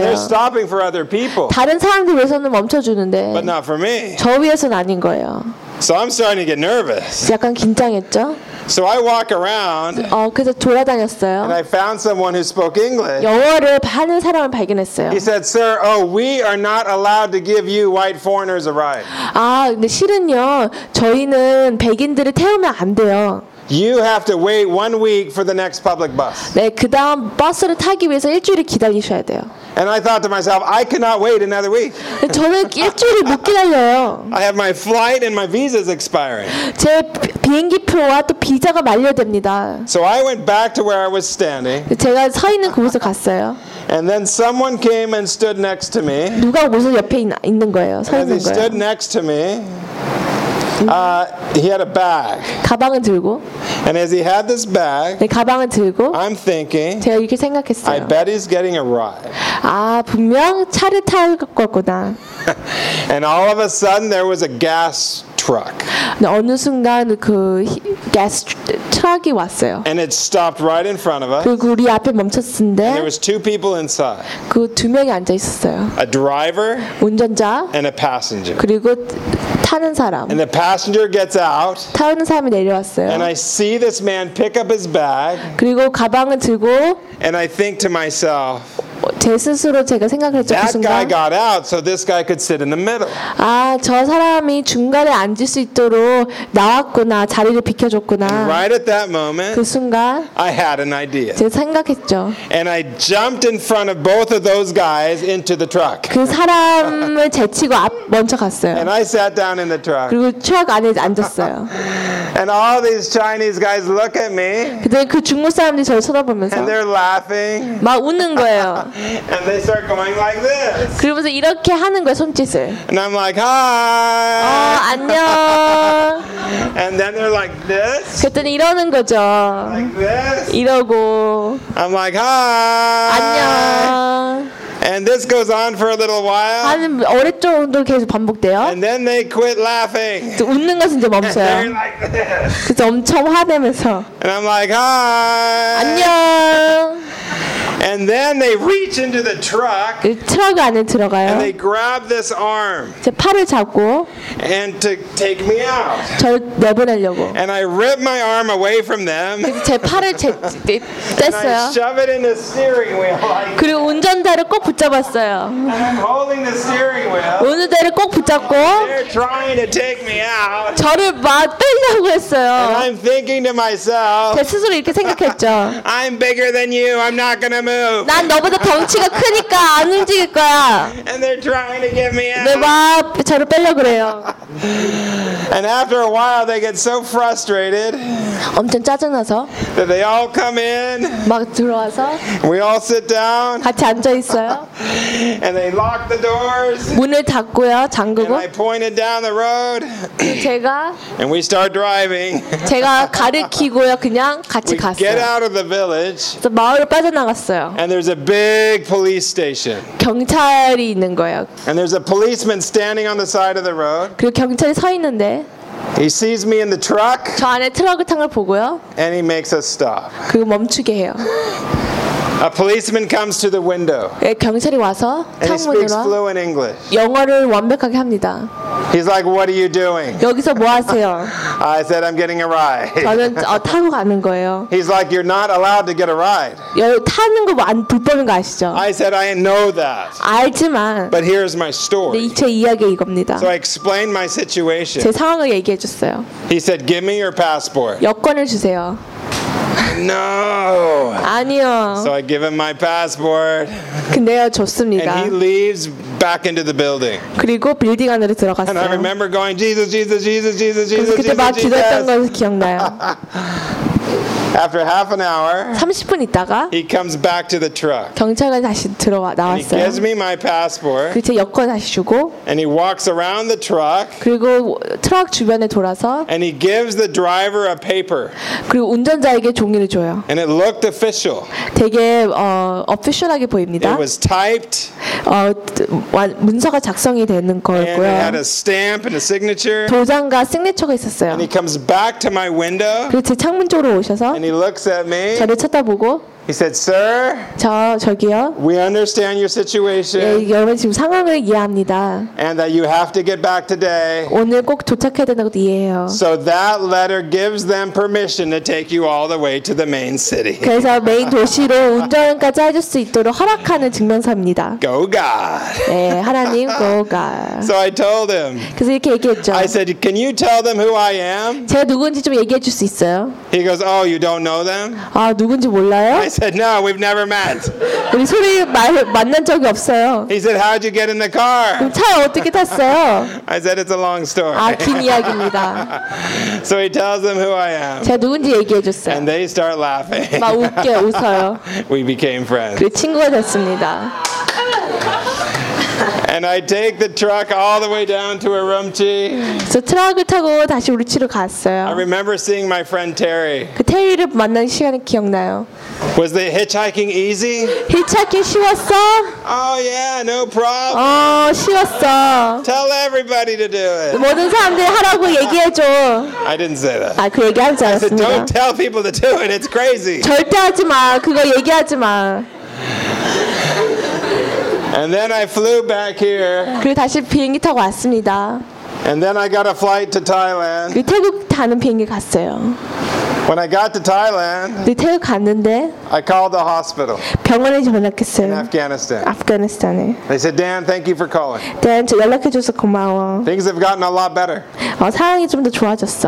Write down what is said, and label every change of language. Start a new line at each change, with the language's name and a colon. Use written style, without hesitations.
English: And they're stopping for other people.
Korean: 다른 사람들 위해서는 멈춰주는데
English: But not for me.
Korean: 저 위해서는 아닌 거예요.
English: So I'm starting to get nervous.
Korean: 약간 긴장했죠?
English: So I walk around.
Korean: 그래서 돌아다녔어요.
English: And I found someone who spoke English.
Korean: 영어를 하는 사람을 발견했어요.
English: He said, "Sir, oh, we are not allowed to give you white foreigners a ride."
Korean: 아, 근데 실은요. 저희는 백인들을 태우면 안 돼요.
English: You have to wait 1 week for the next public bus.
Korean: 네, 그다음 버스를 타기 위해서 일주일을 기다리셔야 돼요.
English: And I thought to myself, I cannot wait another week.
Korean: 저는 일주일을 못 기다려요.
English: I have my flight and my visa's expiring.
Korean: 제 비행기 표와 또 비자가 만료됩니다.
English: So I went back to where I was standing.
Korean: 제가 서 있는 곳으로 갔어요.
English: And then someone came and stood next to me.
Korean: 누가 무슨 옆에 있는 거예요? 서 있는 거예요.
English: And he stood next to me. He had a bag.
Korean: 가방을 들고.
English: And as he had this bag,
Korean: 네, 가방을 들고.
English: I'm thinking.
Korean: 제가 이렇게 생각했어요.
English: I bet he's getting a ride.
Korean: 아, 분명 차를 탈 거구나.
English: And all of a sudden, there was a gas truck.
Korean: 네, 어느 순간 그 gas truck이 왔어요.
English: And it stopped right in front of us.
Korean: 그리고 우리 앞에 멈췄는데.
English: There was two people inside.
Korean: 그 두 명이 앉아 있었어요.
English: A driver.
Korean: 운전자.
English: And a passenger.
Korean: 그리고 타는 사람.
English: And the passenger gets out.
Korean: 타는 사람이 내려왔어요.
English: And I see this man pick up his bag.
Korean: 그리고 가방을 들고.
English: And I think to myself.
Korean: 제 스스로 제가 생각을 했죠.
English: That
Korean: 그 순간.
English: guy got out, so this guy could sit in the middle.
Korean: 아, 저 사람이 중간에 앉을 수 있도록 나왔구나, 자리를 비켜줬구나.
English: And right at that moment.
Korean: 그 순간.
English: I had an idea.
Korean: 제가 생각했죠.
English: And I jumped in front of both of those guys into the truck.
Korean: 그 사람을 제치고 앞 먼저 갔어요.
English: And I sat down in the truck.
Korean: 그리고 트럭 안에 앉았어요.
English: And all these Chinese guys look at me.
Korean: 근데 그 중국 사람들이 저를 쳐다보면서.
English: And they're laughing.
Korean: 막 웃는 거예요.
English: And they start going like this.
Korean: 그러면서 이렇게 하는 거예요, 손짓을.
English: And I'm like, hi.
Korean: 안녕.
English: And then they're like this.
Korean: 그랬더니 이러는 거죠.
English: Like this.
Korean: 이러고.
English: I'm like, hi.
Korean: 안녕.
English: And this goes on for a little while.
Korean: 한 오래 정도 계속 반복돼요.
English: And then they quit laughing.
Korean: 웃는 것은 이제 멈춰요.
English: Like
Korean: 그래서 엄청 화내면서.
English: And I'm like, hi.
Korean: 안녕.
English: And then they reach into the truck.
Korean: 트럭 안에 들어가요.
English: And they grab this arm.
Korean: 제 팔을 잡고.
English: And to take me out.
Korean: 저를 내보내려고.
English: And I rip my arm away from them.
Korean: 제 팔을 뗐어요.
English: And I shove it in the steering wheel.
Korean: 그리고 운전대를 꼭 붙잡았어요.
English: And I'm holding the steering wheel.
Korean: 운전대를 꼭 붙잡고.
English: They're trying to take me out.
Korean: 저를 막 빼려고 했어요.
English: And I'm thinking to myself.
Korean: 제 스스로 이렇게 생각했죠.
English: I'm bigger than you. I'm not gonna.
Korean: 난 너보다 덩치가 크니까 안 움직일 거야.
English: And they're trying to get me out.
Korean: 네, 막 저를 빼려고 그래요.
English: And after a while they get so frustrated.
Korean: 엄청 짜증나서.
English: That they all come in.
Korean: 막 들어와서.
English: We all sit down.
Korean: 같이 앉아 있어요.
English: And they lock the doors.
Korean: 문을 닫고요. 잠그고.
English: And I pointed down the road.
Korean: 제가
English: And we start driving.
Korean: 제가 가르키고요. 그냥 같이
English: we
Korean: 갔어요.
English: Get out of the village.
Korean: 저 마을을 빠져나
English: And there's a big police station.
Korean: 경찰이 있는 거예요.
English: And there's a policeman standing on the side of the road.
Korean: 그리고 경찰이 서 있는데.
English: He sees me in the truck.
Korean: 저 안에 트럭을 탄 걸 보고요.
English: And he makes us stop.
Korean: 그리고 멈추게 해요.
English: A policeman comes to the window.
Korean: 경찰이 와서 창문으로.
English: And he speaks fluent English.
Korean: 영어를 완벽하게 합니다.
English: He's like, what are you doing?
Korean: 여기서 뭐 하세요?
English: I said, I'm getting a ride.
Korean: 저는 타고 가는 거예요.
English: He's like, you're not allowed to get a ride.
Korean: 타는 거 안 듣다는 거 아시죠?
English: I said, I know that.
Korean: 알지만.
English: But here's my story.
Korean: 네, 제 이야기 이겁니다.
English: So I explained my situation.
Korean: 제 상황을 얘기해 줬어요.
English: He said, give me your passport.
Korean: 여권을 주세요.
English: No.
Korean: 아니요.
English: So I give him my passport.
Korean: 근데요, 줬습니다.
English: And he leaves back into the building.
Korean: 그리고 빌딩 안으로 들어갔어요.
English: And I remember going Jesus, Jesus, Jesus, Jesus, Jesus.
Korean: 그때 막 기도했던 거 기억나요?
English: After half an hour,
Korean: 30분 있다가
English: he comes back to the truck.
Korean: 경찰관 다시 들어와 나왔어요.
English: He gives me my passport.
Korean: 그리고 제 여권 다시 주고
English: and he walks around the truck.
Korean: 그리고 트럭 주변에 돌아서
English: and he gives the driver a paper.
Korean: 그리고 운전자에게 종이를 줘요.
English: And it looked official.
Korean: 되게 official하게 보입니다.
English: It was typed.
Korean: 문서가 작성이 되는 거였고요.
English: And it had a stamp and a signature.
Korean: 도장과 시그니처가 있었어요.
English: And he comes back to my window.
Korean: 그리고 제 창문 쪽으로 오셔서
English: And he looks at me.
Korean: 저를 쳐다보고.
English: He said, "Sir."
Korean: 저기요.
English: We understand your situation.
Korean: 예, 여러분 지금 상황을 이해합니다.
English: And that you have to get back today.
Korean: 오늘 꼭 도착해야 된다고 이해해요.
English: So that letter gives them permission to take you all the way to the main city.
Korean: 그래서 메인 도시로 운전까지 해줄 수 있도록 허락하는 증명서입니다.
English: Go God.
Korean: 네, 하나님,
English: Go God. So I told him.
Korean: 그래서 이렇게 얘기했죠.
English: I said, "Can you tell them who I am?"
Korean: 제가 누군지 좀 얘기해 줄 수 있어요?
English: He goes, "Oh, you don't know them?"
Korean: 아, 누군지 몰라요?
English: I said, no, we've never met.
Korean: 우리 소리 만난 적이 없어요.
English: He said, how'd you get in the car?
Korean: 그럼 차 어떻게 탔어요?
English: I said, it's a long story.
Korean: 아, 긴 이야기입니다.
English: So he tells them who I am.
Korean: 제가 누군지 얘기해 줬어요.
English: And they start laughing.
Korean: 막 웃게 웃어요.
English: We became friends.
Korean: 그리고 친구가 됐습니다.
English: And I take the truck all the way down to Urumqi.
Korean: So 트럭을 타고 다시 우르치로 갔어요.
English: I remember seeing my friend Terry.
Korean: 그 테리를 만난 시간이 기억나요.
English: Was the hitchhiking easy?
Korean: 히치하이킹 쉬웠어?
English: Oh yeah, no problem.
Korean: 어, 쉬웠어.
English: Tell everybody to do it.
Korean: 모든 사람들 하라고 얘기해줘.
English: I didn't say that.
Korean: 아, 그 얘기하지 않았습니다.
English: I said, don't tell people to do it. It's crazy.
Korean: 절대 하지 마. 그거 얘기하지 마.
English: And then I flew back here.
Korean: 그리고 다시 비행기 타고 왔습니다.
English: And then I got a flight to Thailand.
Korean: 그리고 태국 타는 비행기 갔어요.
English: When I got to Thailand,
Korean: 그리고 태국 갔는데,
English: I called the hospital.
Korean: 병원에 전화했어요.
English: In Afghanistan.
Korean: 아프가니스탄에.
English: They said, Dan, thank you for calling.
Korean: Dan, 연락해줘서 고마워.
English: Things have gotten a lot better.
Korean: 상황이 좀 더 좋아졌어.